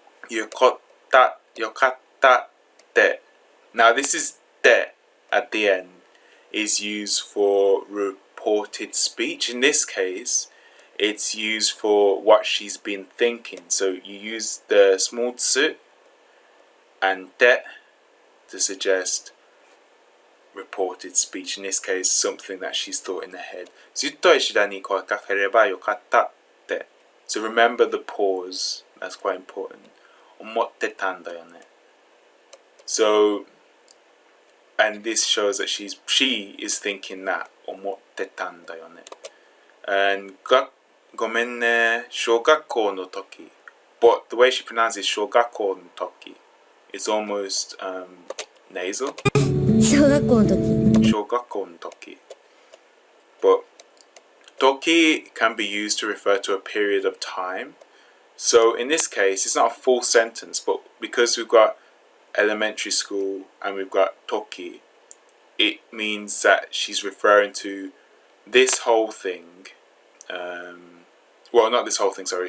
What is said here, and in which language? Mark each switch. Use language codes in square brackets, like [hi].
[ja] yokotta, yokatta de. [en] Now this is de at the end is used for reported speech. In this case, it's used for what she's been thinking. So you use the small tsu and de to suggest reported speech. In this case, something that she's thought in her head. [ja] ずっと石田に声かければよかったって。 [en] So remember the pause. That's quite important. [ja] 思ってたんだよね. [en] So, and this shows that she is thinking that [ja] 思ってたんだよね. And ごめんね、小学校の時. [en] But the way she pronounces [ja] 小学校の時, [en] it's almost nasal. [ja] 小学校の時。小学校の時. [en] But toki can be used to refer to a period of time. So in this case, it's not a full sentence, but because we've got elementary school and we've got toki, it means that she's referring to this whole thing. Well, not this whole thing, sorry.